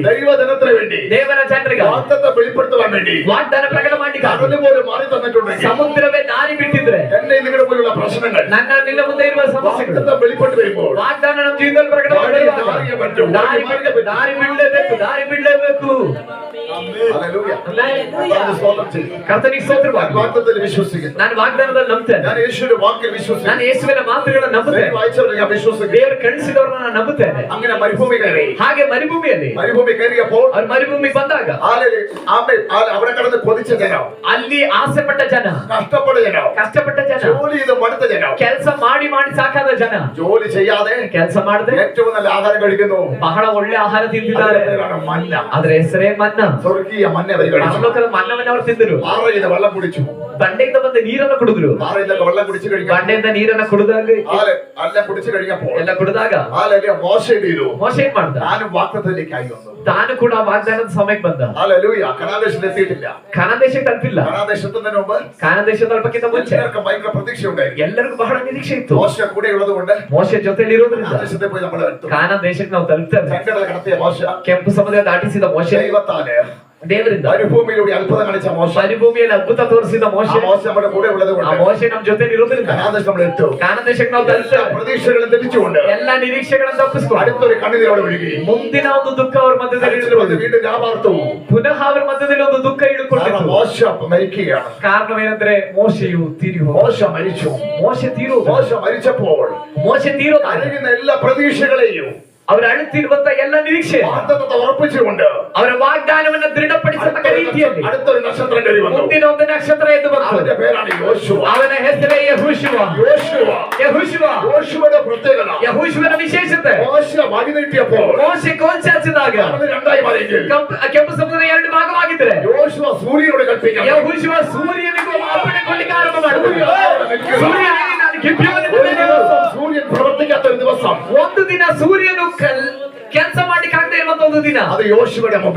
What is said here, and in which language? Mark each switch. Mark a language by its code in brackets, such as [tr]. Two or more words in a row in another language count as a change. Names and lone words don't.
[ml] ദൈവജനത്തിന് വേണ്ടി, [kn] ದೇವರ ಜನರಿಗೆ [ml] വാഗ്ദത്തം വെളിപ്പെടുത്തുവാൻ വേണ്ടി [kn] ವಾಗ್ದಾನ ಪ್ರಕಟ ಮಾಡ್ಲಿಕ್ಕೆ [ml] കടല് പോലെ മാറി തന്നിട്ടുണ്ടെങ്കിൽ [kn] ಸಮುದ್ರವೇ ದಾರಿ ಬಿಟ್ಟಿದ್ರೆ [ml] എന്നെ നിങ്ങളുടെ പോലുള്ള പ്രശ്നങ്ങൾ [kn] ನನ್ನ ನಿನ್ನ ಮುಂದೆ ಇರುವ ಸಮಸ್ಯೆಗಳು [ml] വാഗ്ദത്തം വെളിപ്പെട്ട് വരുമ്പോൾ [kn] ವಾಗ್ದಾನ ನಮ್ಮ ಜೀವನದಲ್ಲಿ ಪ್ರಕಟ ದಾರಿ ಬಿಡಲೇಬೇಕು. [ml] ഹല്ലേലൂയ. കർത്താവിന് സ്തോത്രം ചെയ്യുന്നു. [kn] ಕರ್ತನಿಗೆ ಸ್ತೋತ್ರವಾಗಿ. [ml] വാഗ്ദത്തത്തിൽ വിശ്വസിക്കുന്നു. [kn] ನಾನು ವಾಗ್ದಾನದಲ್ಲಿ ನಂಬುತ್ತೇನೆ. [ml] ഞാൻ യേശുവിന്റെ വാക്കിൽ വിശ്വസിക്കുന്നു. [kn] ನಾನು ಯೇಸುವಿನ ಮಾತುಗಳನ್ನು ನಂಬುತ್ತೇನೆ. [ml] വായിച്ചവരെ ഞാൻ വിശ്വസിക്കുന്നു. [kn] ದೇವರು ಕಳಿಸಿದವರನ್ನ ನಾನು ನಂಬುತ್ತೇನೆ. [ml] അങ്ങനെ മരുഭൂമി കയറി. [kn] ಹಾಗೆ ಮರುಭೂಮಿಯಲ್ಲಿ [ml] മരുഭൂമി കയറിയപ്പോൾ [kn] ಅವ್ರು ಮರುಭೂಮಿಗೆ ಬಂದಾಗ [ml] അവിടെ കടന്ന് കൊതിച്ച ജനം, [kn] ಅಲ್ಲಿ ಆಸೆ ಪಟ್ಟ ಜನ, [ml] കഷ്ടപ്പെട്ട ജനം, [kn] ಕಷ್ಟಪಟ್ಟ ಜನ, [ml] ജോലി ചെയ്ത് മടുത്ത ജനം, [kn] ಕೆಲಸ ಮಾಡಿ ಮಾಡಿ ಸಾಕಾದ ಜನ, [ml] ജോലി ചെയ്യാതെ [kn] ಕೆಲಸ ಮಾಡದೆ [ml] ഏറ്റവും നല്ല ആഹാരം കഴിക്കുന്നു. [kn] ಬಹಳ ಒಳ್ಳೆ ಆಹಾರ ತಿಂದಿದ್ದಾರೆ. [ml] അതിന്റെ പേരാണ് മന്ന. [kn] ಅದರ ಹೆಸರೇ ಮನ್ನ. [ml] സ്വർഗീയ മന്ന അവർ കഴിച്ചു. [kn] ಪರಲೋಕದ ಮನ್ನವನ್ನು ಅವರು ತಿಂದರು. [ml] പാറയിൽ നിന്ന് വെള്ളം കുടിച്ചു. [kn] ಬಂಡೆಯಿಂದ ಬಂದ ನೀರನ್ನು ಕುಡಿದ್ರು. [ml] പാറയിൽ നിന്നൊക്കെ വെള്ളം കുടിച്ചു കഴിഞ്ഞാൽ [kn] ಬಂಡೆಯಿಂದ ನೀರನ್ನು ಕುಡಿದಾಗ [ml] എല്ലാം കുടിച്ചു കഴിഞ്ഞപ്പോൾ [kn] ಎಲ್ಲ ಕುಡಿದಾಗ [ml] മോശ എന്ത് ചെയ്തു? [kn] ಮೋಶೆ ಏನ್ ಮಾಡ್ದ? [ml] ഞാനും വാഗ്ദത്തത്തിലേക്കായി വന്നു. [kn] ತಾನು ಕೂಡ ವಾಗ್ದಾನದ ಸಮಯಕ್ಕೆ ಬಂದ. [ml] ഹല്ലേലൂയ. കനാദേശത്തിൽ എത്തിയിട്ടില്ല. [kn] ಕಾನಾನ್ ದೇಶಕ್ಕೆ ತಲುಪಿಲ್ಲ. [ml] കനാദേശത്തുന്നതിന് മുമ്പ് [kn] ಕಾನಾನ್ ದೇಶ ತಲುಪಕ್ಕಿಂತ ಮುಂಚೆ [ml] എല്ലാവർക്കും ഭയങ്കര പ്രതീക്ഷ ഉണ്ടായിരുന്നു. [kn] ಎಲ್ಲರಿಗೂ ಬಹಳ ನಿರೀಕ್ಷೆ ಇತ್ತು. [ml] മോശ കൂടെ ഉള്ളത് കൊണ്ട് [kn] ಮೋಶೆ ಜೊತೆಲಿ ಇರೋದ್ರಿಂದ [ml] കനാദേശത്തെ പോയി നമ്മൾ എടുത്തു. [kn] ಕಾನಾನ್ ದೇಶಕ್ಕೆ ನಾವು ತಲುಪ್ತೇವೆ. [ml] ചെങ്കടൽ കടത്തിയ മോശ, [kn] ಕೆಂಪು ಸಮುದ್ರ ದಾಟಿಸಿದ ಮೋಶೆ, [ml] ദൈവത്താല് [kn] ದೇವರಿಂದ [ml] മരുഭൂമിയിലൂടെ അത്ഭുതം കാണിച്ച മോശ, [kn] ಮರುಭೂಮಿಯಲ್ಲಿ ಅದ್ಭುತ ತೋರಿಸಿದ [ml] ആ [kn] ಮೋಶೆ, [ml] മോശ നമ്മുടെ കൂടെ ഉള്ളത് [kn] ಆ [ml] കൊണ്ട് [kn] ಮೋಶೆ ನಮ್ಮ ಜೊತೆಲಿ ಇರೋದ್ರಿಂದ [ml] കനാദേശം നമ്മൾ എടുത്തു. [kn] ಕಾನಾನ್ ದೇಶಕ್ಕೆ ನಾವು [ml] എല്ലാ [kn] ತಲುಪ್ತೇವೆ. [ml] പ്രതീക്ഷകളും തെറ്റിച്ചുകൊണ്ട് [kn] ಎಲ್ಲ ನಿರೀಕ್ಷೆಗಳನ್ನು ತಪ್ಪಿಸ್ಕೊಂಡು [ml] അടുത്തൊരു കണ്ണീരോടെ ഒഴുകി [kn] ಮುಂದಿನ ಒಂದು ದುಃಖ ಅವ್ರ ಮಧ್ಯದಲ್ಲಿ [ml] കരച്ചിൽ വന്ന് [kn] ಇಳಿದುಕೊಂಡು [ml] വീണ്ടും രാപാർത്തവും. [kn] ಪುನಃ ಅವ್ರ ಮಧ್ಯದಲ್ಲಿ ಒಂದು ದುಃಖ [ml] കാരണം [kn] ಇಳಿದುಕೊಂಡಿತ್ತು. [ml] മോശ മരിക്കുകയാണ്. [kn] ಕಾರಣವೇನೆಂದ್ರೆ ಮೋಶೆಯು ತೀರಿ ಹೋದ. [ml] മോശ മരിച്ചു. [kn] ಮೋಶೆ ತೀರೋದ. [ml] മോശ മരിച്ചപ്പോൾ [kn] ಮೋಶೆ ತೀರೋದ. [ml] കരയുന്ന എല്ലാ പ്രതീക്ഷകളെയും [kn] ಅವರು ಅಳುತ್ತಿರುವಂತ ಎಲ್ಲ ನಿರೀಕ್ಷೆ [ml] വാഗ്ദത്തത്തെ ഉറപ്പിച്ചുകൊണ്ട് [kn] ಅವರ ವಾಗ್ದಾನವನ್ನ ದೃಢಪಡಿಸತಕ್ಕ ರೀತಿಯಲ್ಲಿ [ml] അടുത്തൊരു നക്ഷത്രം കയറി വന്നു. [kn] ಮುಂದಿನ ಒಂದು ನಕ್ಷತ್ರ ಎದ್ದು ಬಂತು. [ml] അവന്റെ പേരാണ് യോശുവ. [kn] ಅವನ ಹೆಸರೇ ಯೆಹೋಶುವ. [ml] യോശുവ. [kn] ಯೆಹೋಶುವ. [ml] യോശുവയുടെ പ്രത്യേകത, [kn] ಯೆಹೋಶುವನ ವಿಶೇಷತೆ, [ml] മോശ വഴി നീട്ടിയപ്പോൾ [kn] ಮೋಶೆ ಕೋಲ್ಚಾಚಿದಾಗ [ml] അത് രണ്ടായി മാറിയെങ്കിൽ [kn] ಕೆಂಪು ಸಮುದ್ರ ಎರಡು ಭಾಗವಾಗಿದ್ರೆ [ml] യോശുവ ಸೂರ್ಯനോട് കൽപ്പിക്കാൻ [kn] ಯೆಹೋಶುವ ಸೂರ್ಯನಿಗೂ ಅಪ್ಪಣೆ ಕೊಡ್ಲಿಕ್ಕೆ ಆರಂಭ ಮಾಡಿದ್ರು. ಸೂರ್ಯನಿಗೆ ನಾನು ಗಿಬ್ಯೋನಿಂದ [ml] ഒരു ദിവസം സൂര്യൻ പ്രവർത്തിക്കാത്ത ഒരു ദിവസം, [kn] ಒಂದು ದಿನ ಸೂರ್ಯನು ಕೆಲಸ ಮಾಡ್ಲಿಕ್ಕೆ ಆಗದೆ ಇರುವಂತ ಒಂದು ದಿನ [ml] അത് യോശുവയുടെ മുമ്പിൽ,